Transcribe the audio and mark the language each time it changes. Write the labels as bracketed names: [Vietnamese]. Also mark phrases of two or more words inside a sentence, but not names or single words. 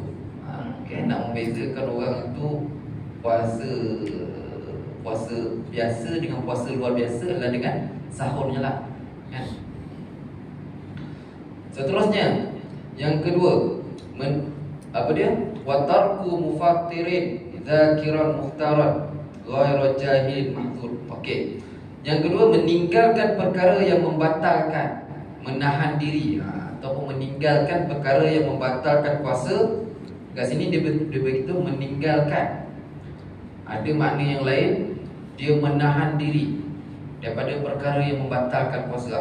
[Malay] Okay, nak membezakan orang tu puasa biasa dengan puasa luar biasa adalah dengan sahurnya lah, kan? Seterusnya, yang kedua, apa dia? [Arabic] وترك مفطر ذاكرا مختارا غير جاهل معذور. [Malay] Okey. Yang kedua, meninggalkan perkara yang membatalkan, menahan diri, ataupun meninggalkan perkara yang membatalkan puasa. Kat sini dia begitu meninggalkan. Ada makna yang lain, dia menahan diri daripada perkara yang membatalkan puasa.